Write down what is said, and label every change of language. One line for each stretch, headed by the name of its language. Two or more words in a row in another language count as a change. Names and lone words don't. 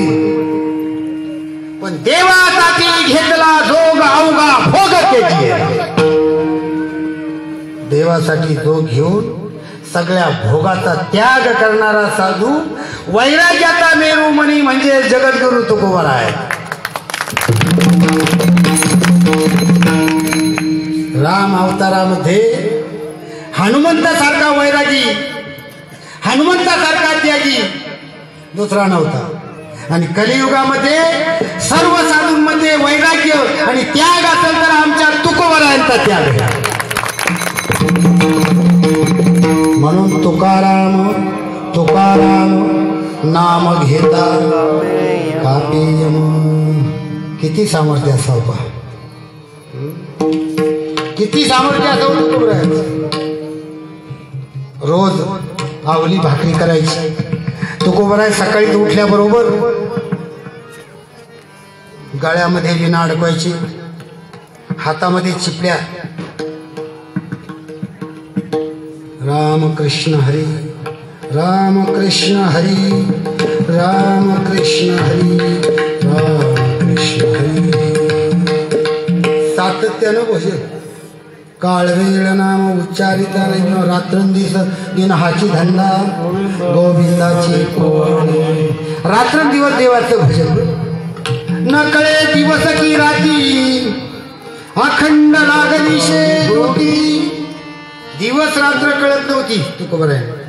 Marathi: पण देवासाठी घेतला जोग अवघा भोग केली. देवासाठी जोग घेऊन सगळ्या भोगाचा त्याग करणारा साधू वैराग्याचा मेरुमणी म्हणजे जगद्गुरु तुकोबरा आहे. राम अवतारामध्ये हनुमंतासारखा वैरागी, हनुमंतासारखा त्यागी दुसरा नव्हता. आणि कलियुगामध्ये सर्व साधूंमध्ये वैराग्य आणि त्याग असेल तर आमच्या तुकोबरायांचा त्याग आहे. म्हणून तुकाराम नाम घेता कापियम. किती सामर्थ्य असावं पहा, किती सामर्थ्य असावं तुकोबरायांचं. रोज आवली भाकरी करायची. तुकोबराय सकाळी उठल्याबरोबर गळ्यामध्ये विणा अडकवायची, हातामध्ये चिपड्या. राम कृष्ण हरी राम कृष्ण हरी राम कृष्ण हरी राम कृष्ण हरी. सातत्यानं भजन. काळवेळ नाम उच्चारिता नाही. रात्रंदिवस दिन हाची धंदा गोविंदाची रात्रंदिवस देवाचं भजन. न कळे दिवस की राती अखंड लागनिशे ज्योती. दिवस रात्र कळत नव्हती तुकोबराय.